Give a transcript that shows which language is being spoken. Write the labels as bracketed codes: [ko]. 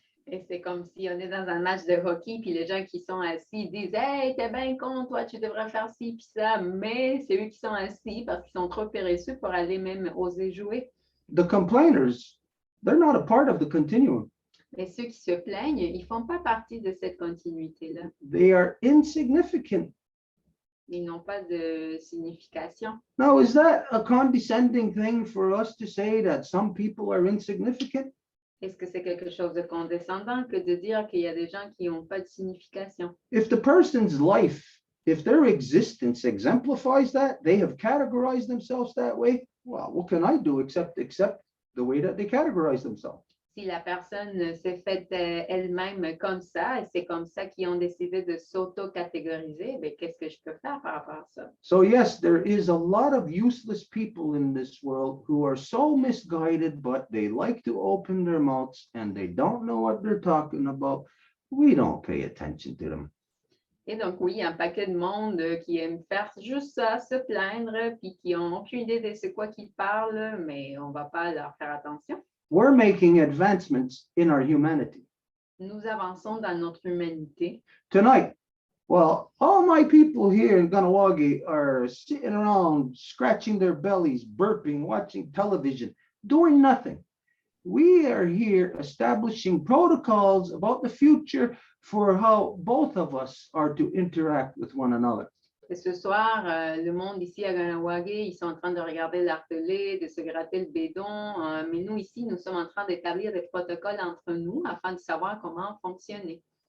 [fr] Et c'est comme si on est dans un match de hockey, puis les gens qui sont assis disent « Hey, t'es bien con, toi, tu devrais faire ci, puis ça. » Mais c'est eux qui sont assis parce qu'ils sont trop paresseux pour aller même oser jouer. [en] The complainers, they're not a part of the continuum. [fr] Et ceux qui se plaignent, ils ne font pas partie de cette continuité-là. [en] They are insignificant. [fr] Ils n'ont pas de signification. [en] Now, is that a condescending thing for us to say that some people are insignificant? [fr] Est-ce que c'est quelque chose de condescendant que de dire qu'il y a des gens qui n'ont pas de signification? [en] If the person's life, if their existence exemplifies that, they have categorized themselves that way, well, what can I do except accept the way that they categorize themselves? [fr] Si la personne s'est faite elle-même comme ça, et c'est comme ça qu'ils ont décidé de s'auto-catégoriser, bien, qu'est-ce que je peux faire par rapport à ça? [en] So yes, there is a lot of useless people in this world who are so misguided, but they like to open their mouths and they don't know what they're talking about. We don't pay attention to them. [fr] Et donc, oui, un paquet de monde qui aime faire juste ça, se plaindre, puis qui n'ont aucune idée de c'est quoi qu'ils parlent, mais on ne va pas leur faire attention. [en] We're making advancements in our humanity. [fr] Nous avançons dans notre humanité. [en] Tonight, well, all my people here in Ganawagi are sitting around, scratching their bellies, burping, watching television, doing nothing. we are here establishing protocols about the future for how both of us are to interact with one another. [fr] Et ce soir, le monde ici à Ganawagé, ils sont en train de regarder la télé, de se gratter le bédon. Mais nous ici, nous sommes en train d'établir des protocoles entre nous afin de savoir comment fonctionner.